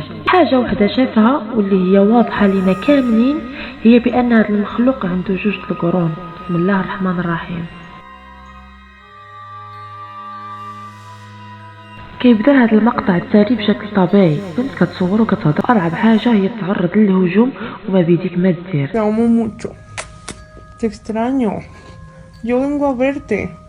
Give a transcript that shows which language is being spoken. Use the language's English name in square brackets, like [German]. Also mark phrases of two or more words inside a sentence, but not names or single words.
[Arabic] حاجه وحده شافها واللي هي واضحه لنا كاملين هي بان هذا المخلوق عنده جوج القرون. بسم الله الرحمن الرحيم. كيبدا هذا المقطع التالي بشكل طبيعي، بنت كتصور وكتهضر. ارعب حاجه هي تعرض للهجوم وما بيديك ما دير. [Spanish] Te amo mucho. Te extraño. Yo vengo a verte.